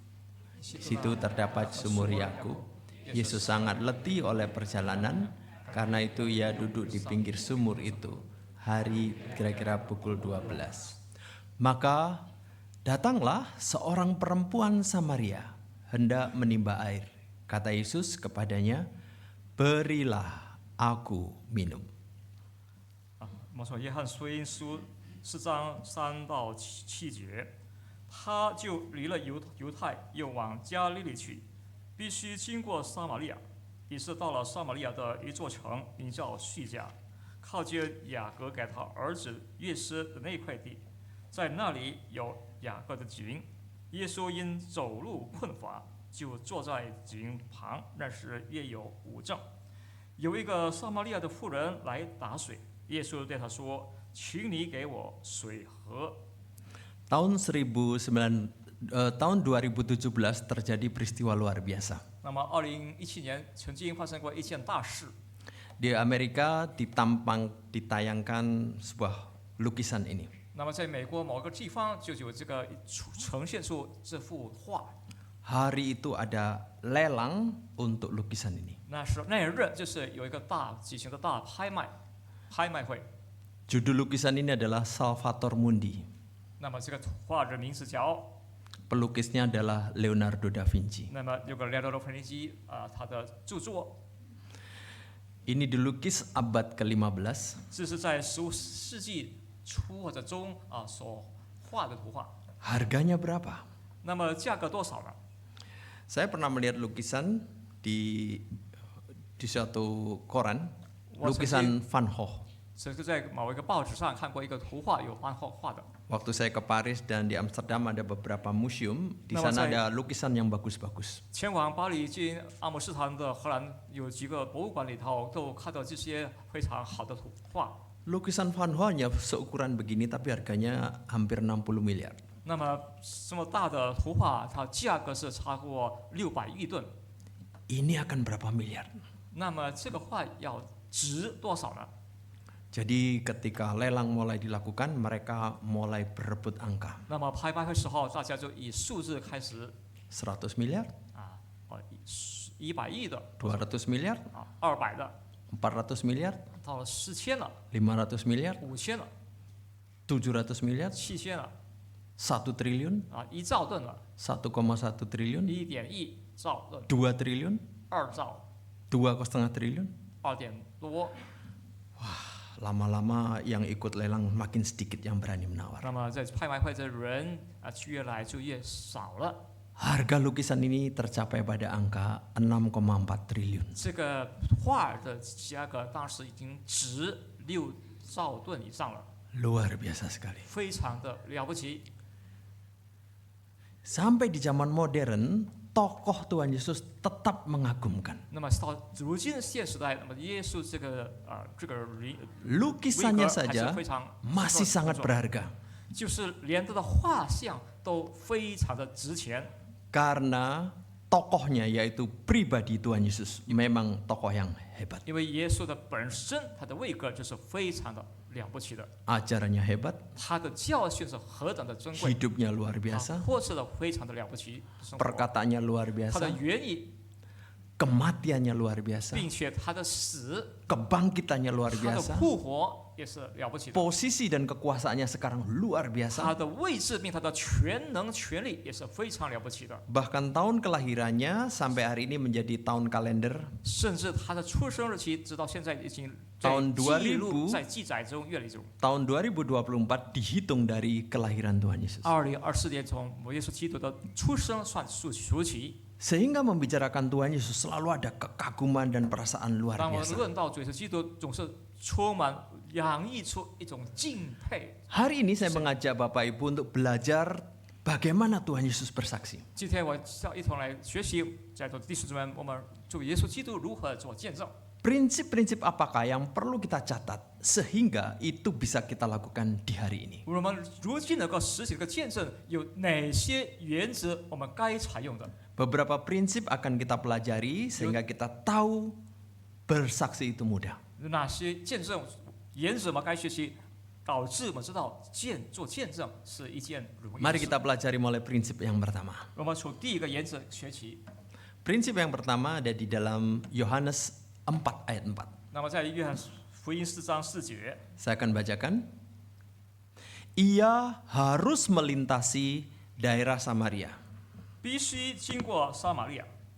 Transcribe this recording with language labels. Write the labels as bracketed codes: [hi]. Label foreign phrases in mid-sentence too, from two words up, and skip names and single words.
[id] Di situ terdapat sumur Yakub. Yesus sangat letih oleh perjalanan, karena itu ia duduk di pinggir sumur itu. Hari kira-kira pukul 12. Maka datanglah seorang perempuan Samaria hendak menimba air. Kata Yesus kepadanya, "Berilah aku minum." [zh] 我们说约翰福音书4章3到7节，他就离了犹太，又往加利利去，必须经过撒玛利亚，于是到了撒玛利亚的一座城，名叫叙加，靠近雅各给他儿子约瑟的那块地，在那里有雅各的井。耶稣因走路困乏，就坐在井旁，那时约有5正。有一个撒玛利亚的妇人来打水，耶稣对他说：“请你给我水喝。” [id] Tahun 2017 terjadi peristiwa luar biasa. [zh] 那么，2017年曾经发生过一件大事， [id] Di Amerika ditayangkan sebuah lukisan ini. [zh] 那么在美国某个地方就有这个呈现出这幅画。 [id] Hari itu ada lelang untuk lukisan ini. [zh] 那日就是有一个举行的大拍卖会。 [id] Judul lukisan ini adalah Salvator Mundi. [zh] 那么这个画的名字叫， [id] Pelukisnya adalah Leonardo da Vinci. [zh] 那么有个列罗芬尼基他的著作， [id] Ini dilukis abad ke-15. [zh] 这是在15世纪初或者中所画的图画。 [id] Harganya berapa? [zh] 那么价格多少呢？ [id] Saya pernah melihat lukisan di suatu koran, lukisan Van Gogh. [zh] 这个在某一个报纸上看过一个图画，有van Gogh画的。 [id] Waktu saya ke Paris dan di Amsterdam ada beberapa museum, di Nama sana saya- ada lukisan yang bagus-bagus. [zh] 前往巴黎经阿姆斯特丹的荷兰有几个博物馆里头都看到这些非常好的图画。 [id] Lukisan Van Gogh hanya seukuran begini tapi harganya hampir 60 miliar. [zh] 那么这么大的图画，它价格是超过600亿吨。 [id] Ini akan berapa miliar? [zh] 那么这个画要值多少呢？ [id] Jadi ketika lelang mulai dilakukan, mereka mulai berebut angka. [zh] 那么拍卖会时候，大家就以数字开始 [id] 100 miliar, [zh] 100亿的 [id] 200 miliar, [zh] 200的， [id] 400 miliar, [zh] 到了4000了 [id] 500 miliar, [zh] ，5000了， [id] 700 miliar, [zh] 7000了 [id] 1 triliun, [zh] ，1兆吨了， [id] 1,1 triliun, [zh] 1.1兆吨 [id] 2 triliun, [zh] ，2兆， [id] 2,5 triliun. [zh] 2点多。 [id] Lama-lama yang ikut lelang makin sedikit yang berani menawar. [zh] 那么在拍卖会的人越来就越少了。 [id] Harga lukisan ini tercapai pada angka 6,4 triliun. [zh] 这个画的价格当时已经值6兆吨以上了， [id] Luar biasa sekali. [zh] 非常的了不起。 [id] Sampai di zaman modern, tokoh Tuhan Yesus tetap mengagumkan. [zh] 那么到如今现时代，那么耶稣这个人 [id] Lukisannya [zh] 还是 [id] saja [zh] 非常 [id] masih sangat berharga. [zh] 就是连他的画像都非常的值钱， [id] Karena tokohnya yaitu pribadi Tuhan Yesus memang tokoh yang hebat. [zh] 因为耶稣的本身他的位格就是非常的了不起的， [id] Ajarannya hebat, [zh] 他的教训是何等的珍贵， [id] hidupnya luar [zh] 他 [id] biasa, [zh] 获赐了非常的了不起生活， [id] perkataannya luar [zh] 他的 [id] biasa, [zh] 原意， [id] kematiannya luar biasa, [zh] 并且他的死， [id] kebangkitannya luar [zh] 他的 [id] biasa, [zh] 复活也是了不起的， [id] posisi dan kekuasaannya sekarang luar [zh] 他 [id] biasa. [zh] 的位置并他的全能权力也是非常了不起的， [id] Bahkan tahun kelahirannya sampai hari ini menjadi tahun kalender [zh] 甚至他的出生日期直到现在已经在 [id] tahun [zh] 记录 2000 在记载中阅历中。 [id] tahun 2024 dihitung dari kelahiran Tuhan Yesus. [zh] 2024 年从耶稣基督的出生算数起， [id] Sehingga membicarakan Tuhan Yesus selalu ada kekaguman dan perasaan luar [zh] 当我们 [id] biasa. [zh] 论到主耶稣基督，总是充满洋溢出一种敬佩。 [id] Hari ini saya mengajak Bapak Ibu untuk belajar bagaimana Tuhan Yesus bersaksi. [zh] 今天我要一同来学习，在座的弟兄姊妹，我们主耶稣基督如何做见证。 [id] Prinsip-prinsip apakah yang perlu kita catat sehingga itu bisa kita lakukan di hari ini? [zh] 我们如今能够实行这个见证，有哪些原则我们该采用的？ [id] Beberapa prinsip akan kita pelajari sehingga kita tahu bersaksi itu mudah. [zh] 哪些见证原则我们该学习，导致我们知道做见证是一件容易的 [id] Mari [zh] 事。 [id] kita pelajari mulai prinsip yang pertama. [zh] 我们从第一个原则学起。 [id] Prinsip yang pertama ada di dalam Yohanes 4 ayat 4. [zh] 那么在约翰福音4章4节， [id] Saya akan bacakan. Ia harus melintasi daerah Samaria. [zh] 必须经过撒玛利亚。